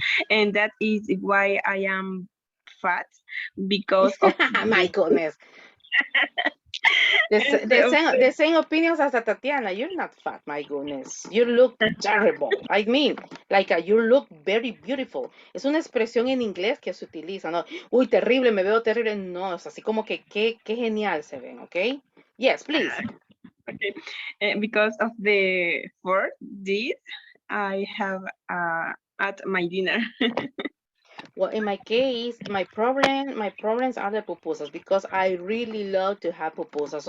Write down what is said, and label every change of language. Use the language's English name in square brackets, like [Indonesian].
[English] And that is why I am fat because of My goodness. The same opinions as Tatiana. You're not fat, my goodness. You look terrible. I mean, like you look very beautiful. [Spanish] Es una expresión en inglés que se utiliza, ¿no? Uy, terrible, me veo terrible. No, es así como que qué genial se ven, ¿ok? [English] Yes, please. Okay. Because of the food this I have at my dinner. Well, in my case, my problems are the pupusas because I really love to have pupusas.